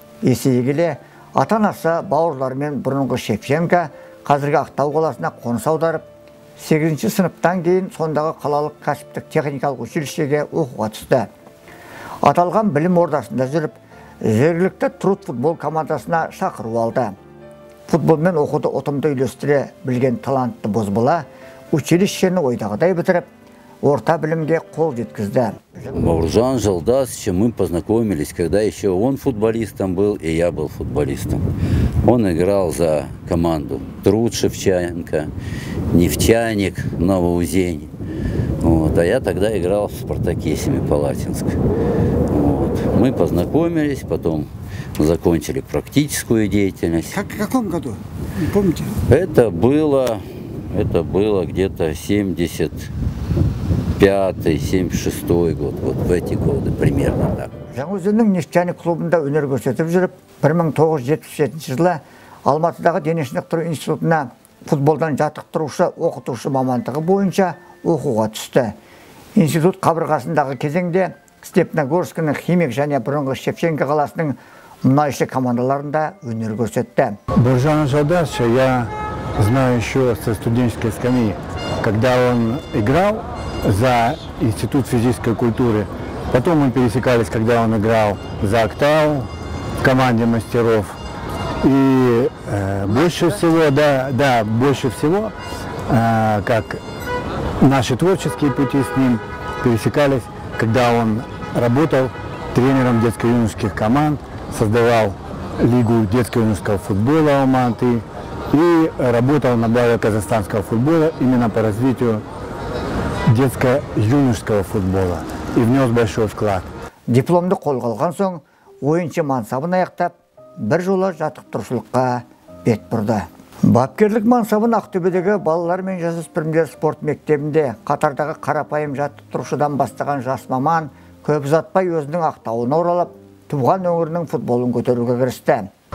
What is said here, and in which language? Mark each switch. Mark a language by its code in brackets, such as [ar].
[kk] Есейе келе ата-анасы бауырларымен бұрынғы Шевченко қазіргі Ақтау қаласына қоныс аударып, 8-ші сыныптан кейін сондағы қалалық кәсіптік техникалық училищеге оқуға түсті. Аталған білім ордасында жүріп, жергілікті Труд футбол командасына шақыру алды. Футболмен оқуды ұтымды үйлестіре білген талантты бозбала училищені ойдағыдай бітіріп, орта білімге қол жеткізді. [ru] Бауыржан Жалдасович, мы познакомились, когда еще он футболистом был, и я был футболистом. Он играл за команду Труд Шевченко, Нефтяник, Новоузень. Вот. А я тогда играл в Спартаке Семипалатинск. Вот. Мы познакомились, потом закончили практическую деятельность. В каком году? Не помните? Это было где-то 75-76 год, вот в эти годы примерно так. [kk] Жаңаөзеннің Нефтяник клубында өнер көрсетіп жүріп, 1977 жылы Алматыдағы дене шынықтыру институтына футболдан жаттықтырушы, оқытушы мамандығы бойынша оқуға түсті. Институт қабырғасындағы кезеңде Степногорскінің Химик және бұрынғы Шевченко қаласының мұнайшы командаларында өнер көрсетті. [ru] Бауыржана Жалдасовича я знаю еще со студенческой скамьи, когда он играл за Институт физической культуры. Потом мы пересекались, когда он играл за Октау в команде мастеров. И больше всего, больше всего, как наши творческие пути с ним пересекались, когда он работал тренером детско-юношеских команд, создавал лигу детско-юношеского футбола Алматы и работал на благо казахстанского футбола именно по развитию детско-юношеского футбола и внес большой вклад. [kk] Дипломды қолға алған соң, ойыншы мансабын аяқтап, бір жолы жаттықтырушылыққа бет бұрды. Бапкерлік мансабын Ақтөбедегі балалар мен жасөспірімдер спорт мектебінде қатардағы қарапайым жаттықтырушыдан бастаған жас маман көп ұзатпай өзінің Ақтауына оралып, туған өңірінің футболын көтеруге кірісті.